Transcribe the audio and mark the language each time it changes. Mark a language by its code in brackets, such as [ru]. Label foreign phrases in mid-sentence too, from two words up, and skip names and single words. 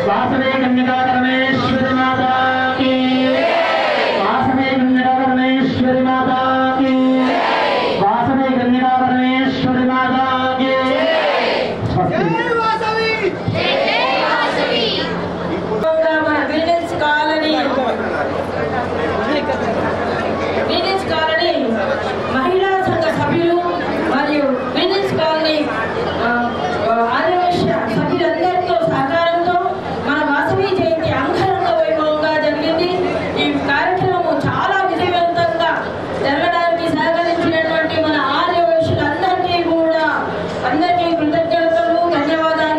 [hi] वासवे कन्यका परमेश्वरी माता की, वासवे कन्यका परमेश्वरी माता की, वासवे कन्यका परमेश्वरी माता की। [te] మహిళా సంఘ సభ్యులు మరియు విమెన్స్ కాలనీ ఆదివాసీ సభ్యులందరితో సహకారంతో మన వాసవి జయంతి అంగరంగ వైభవంగా జరిగింది. ఈ కార్యక్రమం చాలా విజయవంతంగా జరగడానికి సహకరించినటువంటి మన ఆదివాసులందరికీ కూడా అందరికీ కృతజ్ఞతలు, ధన్యవాదాలు.